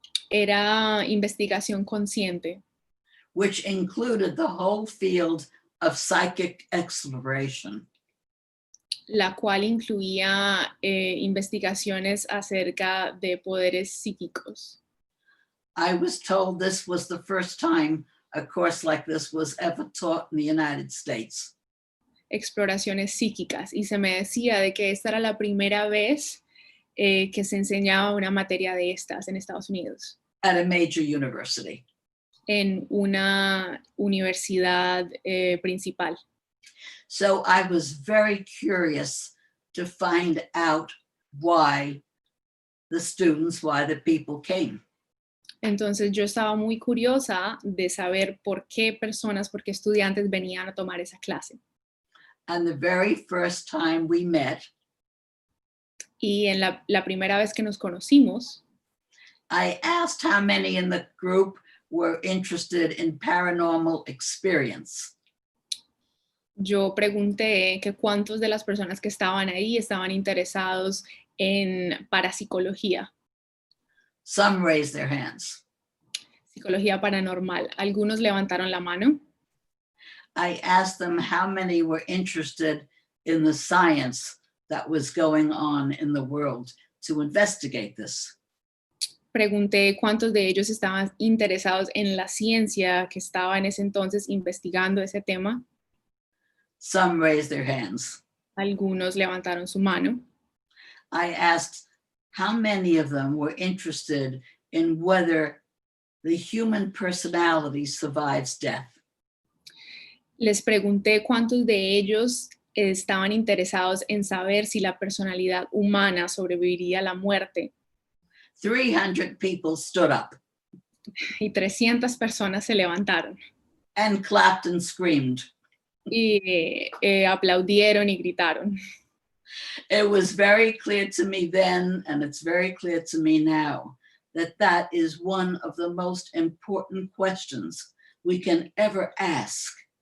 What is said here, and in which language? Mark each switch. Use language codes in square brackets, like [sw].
[es] era investigación consciente, [en] which included the whole field of psychic exploration. [es] la cual incluía investigaciones acerca de poderes psíquicos. [en] I was told this was the first time a course like this was ever taught in the United States. [es] Exploraciones psíquicas, y se me decía de que esta era la primera vez que se enseñaba una materia de estas en Estados Unidos, [en] At a major university. [es] en una universidad principal. [en] So I was very curious to find out why the people came. [es] Entonces yo estaba muy curiosa de saber por qué estudiantes venían a tomar esa clase. [en] And the very first time we met, [es] Y en la primera vez que nos conocimos, [en] I asked how many in the group were interested in paranormal experience. [es] yo pregunté que cuántos de las personas que estaban ahí estaban interesados en parapsicología, [en] Some raised their hands. [es] psicología paranormal. Algunos levantaron la mano. [en] I asked them how many were interested in the science that was going on in the world to investigate this. [es] Pregunté cuántos de ellos estaban interesados en la ciencia que estaba en ese entonces investigando ese tema. [en] Some raised their hands. [es] Algunos levantaron su mano. [en] I asked how many of them were interested in whether the human personality survives death. [es] Les pregunté cuántos de ellos estaban interesados en saber si la personalidad humana sobreviviría a la muerte. [en] 300 people stood up [es] Y 300 personas se levantaron [en] and clapped and screamed. [es] y aplaudieron y gritaron. [en] It was very clear to me then, and it's very clear to me now, that that is one of the most important questions we can ever ask.